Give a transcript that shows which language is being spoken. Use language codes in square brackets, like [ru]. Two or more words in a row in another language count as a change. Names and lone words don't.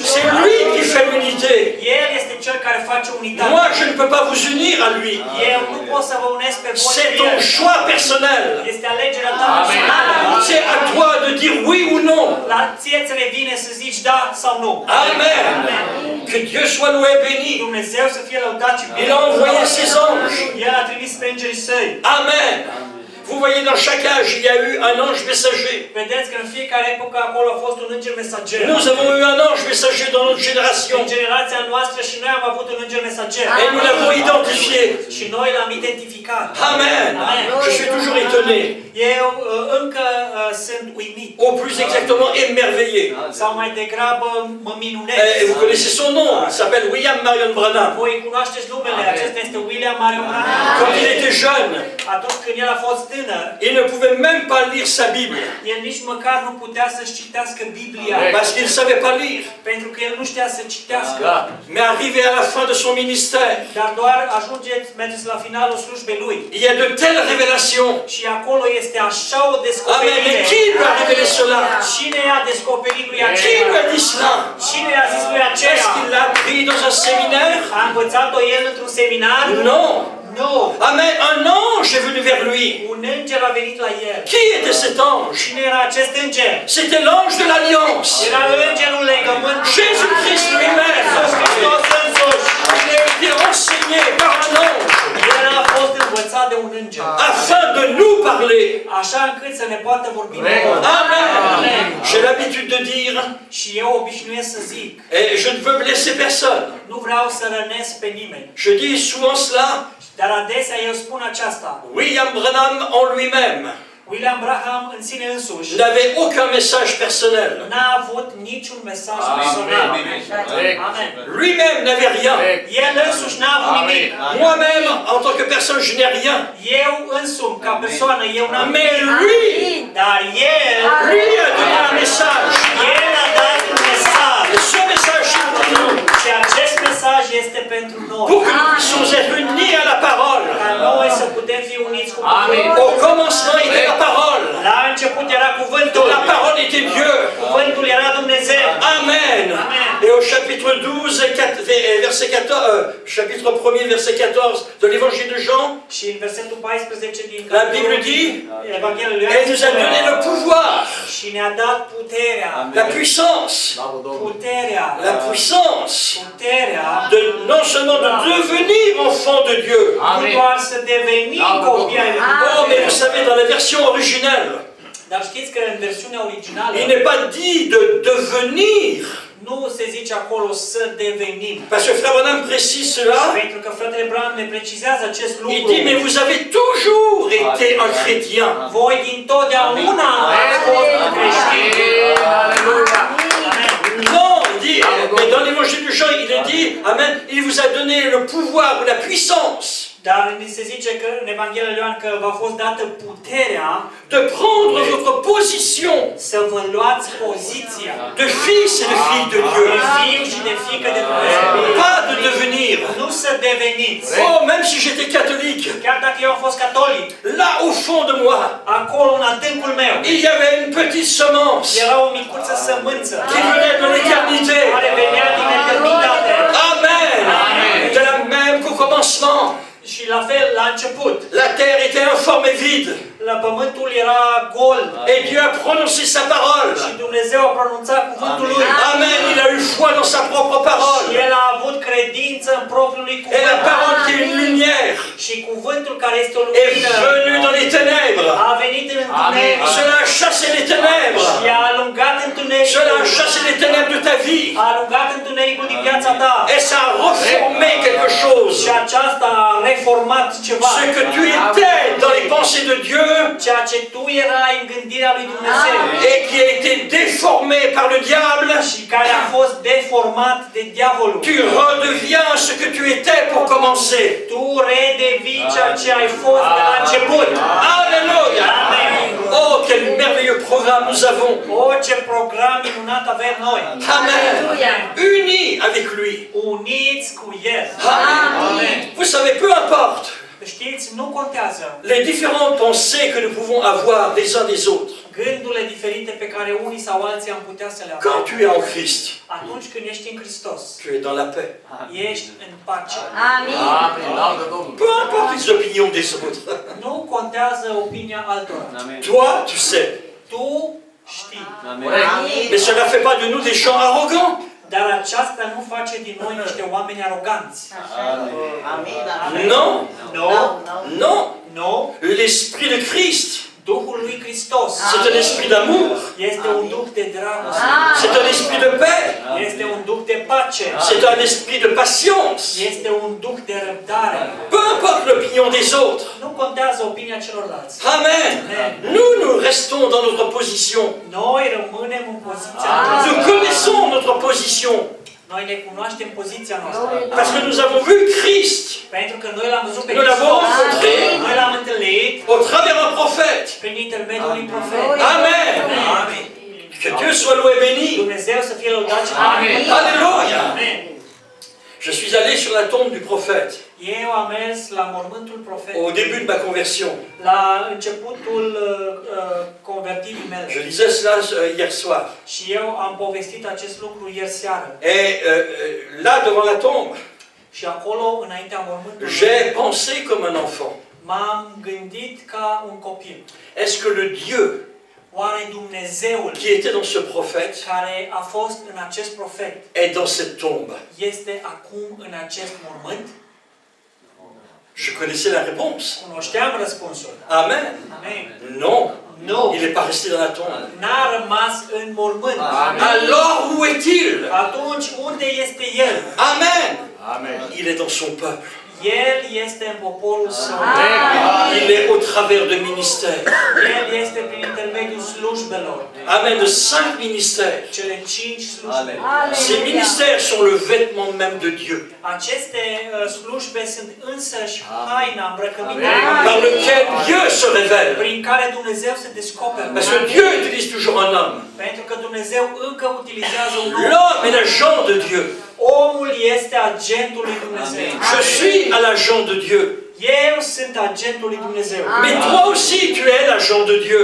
[fr] C'est lui qui fait l'unité. [ro] El este Cel care face unitate. [fr] Moi, je ne peux pas vous unir à lui. [ro] Eu nu pot să vă unesc pe voi. [fr] C'est [ro] cu [fr] ton [ro] El. [fr] choix personnel. [ro] Este alegerea ta personală. [fr] C'est à toi de dire oui ou non. [ro] La ție ți revine să zici da sau nu. Amen. [fr] Que Dieu soit loué et béni. [ro] Dumnezeu să fie lăudat și [fr] Il a envoyé ses anges. [ro] El a trimis pe îngerii săi. Amen. [fr] Vous voyez, dans chaque âge, il y a eu un ange messager. [ro] Vedeți că în fiecare epocă acolo a fost un înger mesager. [fr] Nous avons eu un ange messager dans notre génération. [ro] În generația noastră și noi am avut un înger mesager. [fr] Et nous l'avons identifié. [ro] Și noi l-am identificat. Amen. [fr] Je suis toujours étonné. [ro] Eu încă sunt uimit. [fr] Au plus exactement émerveillé. [ro] Sau mai degrabă mă minunez. [fr] Et vous connaissez son nom. Il s'appelle William Marion Branham. [ro] Voi cunoașteți numele. Acesta este William Marion Branham. [fr] Quand il était jeune, [ro] Atunci când el a fost tânăr, [fr] il ne pouvait même pas lire sa Bible. [ro] el nici măcar nu putea să-și citească Biblia. [fr] Parce qu'il ne savait pas lire. [ro] Pentru că el nu știa să citească. [fr] Mais arrivé à la fin de son ministère, [ro] Dar doar mergeți la finalul slujbei lui. [fr] il y a de telles révélations. [ro] Și acolo este așa o Amen. descoperire. [fr] Mais qui lui a révélé cela? [ro] Cine a descoperit lui [fr] Qui [ro] aceea? [fr] lui a dit cela? [ro] Cine a zis lui aceea? [fr] Est-ce qu'il l'a appris dans un séminaire? [ro] A învățat-o el într-un seminar? [fr] Non. [ro] Nu. Amen. [fr] Un ange est venu vers lui. [ro] Un înger a venit la el. [fr] Qui était cet ange? [ro] Cine era acest înger? [fr] C'était l'ange de l'Alliance. [ro] Era îngerul legământului. [fr] Jésus-Christ lui-même. [ro] Iisus Hristos însuși. [fr] Il a été enseigné par un ange [ro] El a fost învățat de un înger. [fr] afin de nous parler. [ro] Așa încât să ne poată vorbi nouă. [fr] Amen. J'ai l'habitude de dire, [ro] Și eu obișnuiesc să zic, [fr] et je ne veux blesser personne. [ro] nu vreau să rănesc pe nimeni. [fr] Je dis souvent cela. [ro] Dar adesea eu spun aceasta. [fr] William Branham en lui-même [ro] William Branham în sine însuși [fr] n'avait aucun message personnel. [ro] n-a avut niciun mesaj personal. Amen. [fr] Lui-même n'avait rien. [ro] El însuși n-a avut nimic. [fr] Moi-même, en tant que personne, je n'ai rien. [ro] Eu însumi, ca persoană, eu n-am [fr] Mais [ro] nimic. [fr] lui, [ro] Dar el [fr] lui a donné un message. [ro] El a dat un mesaj. [fr] Et ce message, c'est pour nous. [ro] Și acest mesaj este pentru noi. [fr] Pour que nous puissions être unis à la parole. [ro] Ca noi să putem fi uniți cu cuvântul. [fr] Au commencement était la parole. [ro] La început era cuvântul. [fr] La parole était Dieu. [ro] Cuvântul era Dumnezeu. Amen. Amen. [fr] Et au chapitre 12, verset 14, chapitre 1er, verset 14 de l'évangile de Jean, [ro] Și în versetul 14 din [fr] la Bible dit, [ro] Evanghelia lui [fr] elle nous a donné le pouvoir, [ro] și ne-a dat puterea, [fr] la puissance, [ro] puterea, [fr] la puissance [ro] puterea, [fr] de non seulement de devenir enfant de Dieu. [ro] nu doar să devenim copii ai lui [fr] Oh, mais vous [ro] Dumnezeu. [fr] savez, dans la version originale, [ro] Dar știți că în versiunea originală [fr] il n'est pas dit de devenir. [ro] nu se zice acolo să devenim. [fr] Parce que Frère Branham précise cela. [ro] Pentru că fratele Branham ne precizează acest [fr] Il [ro] lucru. [fr] dit, mais vous avez toujours été un chrétien. [ro] Voi din totdeauna ați fost creștini. [fr] Non, il dit, mais dans l'évangile de Jean, il est dit, amen, il vous a donné le pouvoir ou la puissance [ro] Dar se zice că în Evanghelia lui Ioan că v-a fost dată puterea [fr] de prendre votre position [ro] să vă luați poziția [fr] de fils et de fille de [ro] de [fr] Dieu. [ro] fiu și de fiică de Dumnezeu. [fr] Pas de devenir. [ro] Nu să deveniți. [fr] Oh, même si j'étais catholique, [ro] Chiar dacă eu am fost catolic, [fr] là au fond de moi, [ro] acolo în adâncul meu [fr] il y avait une petite semence [ro] era o micuță sămânță [fr] qui venait de l'éternité. [ro] care venea din eternitate. Amen. [fr] De la même qu'au commencement, [ro] Și la fel, la început, [fr] la terre était informe et vide. [ro] la pământul era gol [fr] Et Dieu a prononcé sa parole. [ro] și Dumnezeu a pronunțat cuvântul lui. Amen. [fr] Il a eu foi dans sa propre [ro] Și [fr] parole. [ro] el a avut credință în propriul lui [fr] Et la [ro] cuvânt. [fr] parole qui est une lumière [ro] Și cuvântul care este o [fr] est [ro] lumină [fr] venu dans les ténèbres. [ro] a venit în întuneric. [fr] Cela a chassé les ténèbres. [ro] Și a alungat întunericul. [fr] Cela a chassé les ténèbres de ta vie. [ro] A alungat întunericul din viața ta. [fr] Et ça a reformé quelque chose. [ro] Și aceasta a reformat ceva. [fr] Ce que tu étais dans les pensées de Dieu [ro] Ceea ce tu erai în gândirea lui Dumnezeu. [fr] et qui a été déformé par le diable, [ro] Și care a fost deformat de diavolul. [fr] tu redeviens ce que tu étais pour commencer. [ro] Tu redevii ceea ce ai fost de la început. [fr] Alléluia. Amen. Oh, quel merveilleux programme nous avons. [ro] O, ce program minunat avem noi. [fr] Amen. Unis avec lui. [ro] Uniți cu El. [fr] Amen. Vous savez, peu importe [ro] Știți, nu contează [fr] les différentes pensées que nous pouvons avoir des uns des autres. [ro] gândurile diferite pe care unii sau alții am putea să le [fr] Quand [ro] avem. [fr] tu es en Christ, [ro] Atunci când ești în Hristos, [fr] tu es dans la paix. [ro] ești în pace. [fr] Peu importe les opinions des autres. [ro] Nu contează opinia altora. [fr] Toi, tu sais. [ro] Tu știi. [fr] Mais cela ne fait pas de nous des gens arrogants. [ro] Dar aceasta nu face din noi niște oameni aroganți. [fr] Non. [ro] Nu. [fr] Non. [ro] Nu. [fr] L'esprit de Christ, [ro] Duhul lui Hristos [fr] c'est un esprit d'amour. [ro] este un duh de dragoste. [fr] C'est un esprit de paix. [ro] Este un duh de pace. [fr] C'est un esprit de patience. [ro] Este un duh de răbdare. [fr] Peu importe l'opinion des autres. [ro] Nu contează opinia celorlalți. Amen. [fr] Nous restons dans notre position. [ro] Noi rămânem în poziția [fr] Nous [ro] noastră. [fr] connaissons notre position. [ro] Noi ne cunoaștem poziția noastră. [fr] Parce que nous avons vu Christ. [ro] Pentru că noi l-am văzut pe [fr] Nous l'avons [ro] Hristos. [fr] rencontré [ro] Noi l-am întâlnit [fr] au travers un prophète. [ro] prin intermediul lui profet. Amen. Amen. [fr] Que Dieu soit loué et béni. [ro] Dumnezeu să fie lăudat și [fr] Amen. Alléluia. [ro] Amen. [fr] Je suis allé sur la tombe du prophète [ro] Eu am mers la mormântul [fr] au [ro] profetului. [fr] début de ma conversion. [ro] La începutul convertirii mele. [fr] Je lisais cela hier soir. [ro] Și eu am povestit acest lucru ieri seară. [fr] Et là, devant la tombe, [ro] Și acolo, înaintea mormântului, [fr] j'ai pensé comme un enfant. [ro] m-am gândit ca un copil. [fr] Est-ce que le Dieu [ro] Oare Dumnezeul [fr] qui était dans ce prophète [ro] care a fost în acest profet [fr] est dans cette tombe? [ro] este acum în acest mormânt? [fr] Je connaissais la réponse. [ro] Cunoșteam răspunsul. Amen. Amen. [fr] Non, [ro] Nu. [fr] il n'est pas resté dans la tombe. [ro] N-a rămas în mormânt. [fr] Alors où est-il? [ro] Atunci unde este El? [fr] Amen. Il est dans son peuple. [ro] El este în poporul său. [fr] Il est au travers de ministères. [ro] El este prin intermediul slujbelor. [fr] Amen. De 5 ministères. [ro] Cele 5 slujbe. [fr] Ces ministères sont le vêtement même de Dieu, [ro] Aceste slujbe sunt însăși haina, îmbrăcămintea [fr] par lequel Dieu se révèle. [ro] prin care Dumnezeu se descoperă. [fr] Parce que Dieu utilise toujours un homme. [ro] Pentru că Dumnezeu încă utilizează un om. [fr] L'homme est l'agent de Dieu. [ro] Omul este agentul lui Dumnezeu. [fr] Je suis à l'agent de Dieu. [ro] Eu sunt agentul lui Dumnezeu. [fr] Mais toi aussi, tu es l'agent de Dieu.